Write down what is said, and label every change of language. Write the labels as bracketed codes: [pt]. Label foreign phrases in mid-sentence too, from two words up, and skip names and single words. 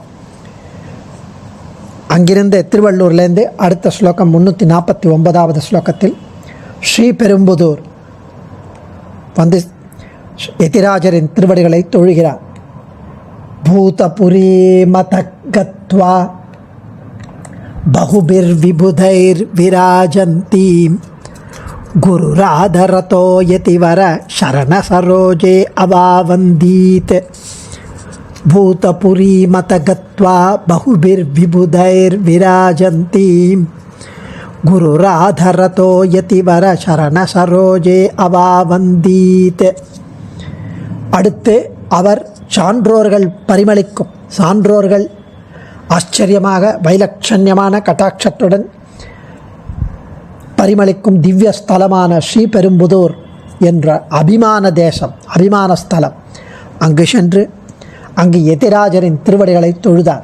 [ta] அங்கிருந்து திருவள்ளூர்லேருந்து அடுத்த ஸ்லோகம் 349வது ஸ்லோகத்தில் ஸ்ரீபெரும்புதூர் வந்து யதிராஜரின் திருவடிகளை தொழுகிறார். [sa] भूतपुरी मतगत्वा बहुभिर्विबुधैर्विराजन्तीं गुरुराधरतो यतिवर शरणसरोजे अवावन्दीत्. भूतपुरी मतगत्वा बहुभिर्विबुधैर्विराजन्तीं गुरुराधरतो यतिवर शरणसरोजे अवावन्दीत्. [ta] அடுத்து அவர் சான்றோர்கள் பரிமளிக்கும் சான்றோர்கள் ஆச்சரியமாக வைலட்சண்யமான கட்டாட்சத்துடன் பரிமளிக்கும் திவ்ய ஸ்தலமான ஸ்ரீபெரும்புதூர் என்ற அபிமான தேசம் அபிமான ஸ்தலம் அங்கு சென்று அங்கு யதிராஜரின் திருவடிகளை தொழுதார்.